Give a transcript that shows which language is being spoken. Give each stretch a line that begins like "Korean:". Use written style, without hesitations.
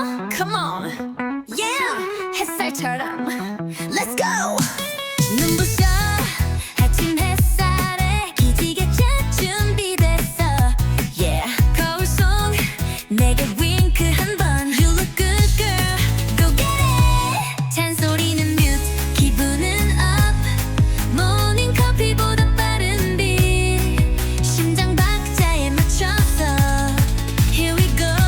English: Come on, yeah,
Korean: 햇살처럼
English: Let's go.
Korean: 눈부셔 아침 햇살에 기지개 차 준비됐어. Yeah, 거울 속 내게 윙크 한번.
English: You look good girl, go get it.
Korean: 잔소리는 mute, 기분은 up. 모닝 커피보다 빠른 빛. 심장 박자에 맞춰서
English: Here we go.